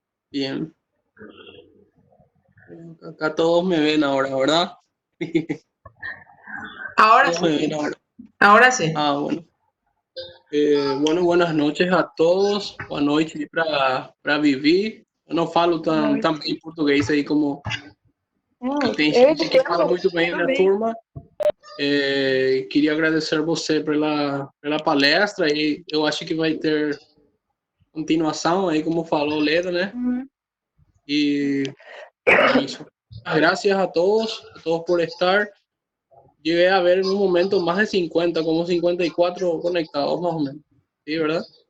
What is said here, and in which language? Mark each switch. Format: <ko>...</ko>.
<es>Bien. Acá todos me ven ahora, ¿verdad? Ahora Todos me sí. ven ahora. Ahora sí. Ah, bueno. Bueno, buenas noches a todos.</es> <pt>Boa noite para Vivi. Eu não falo tão bem português aí como tem gente que fala muito bem na turma. Queria agradecer você pela palestra e eu acho que vai ter continuação aí, como falou Leda, né? E é isso.</pt> <es>Gracias a todos por estar. Llegué a ver en un momento más de 50, como 54 conectados más o menos. ¿Sí, verdad?</es>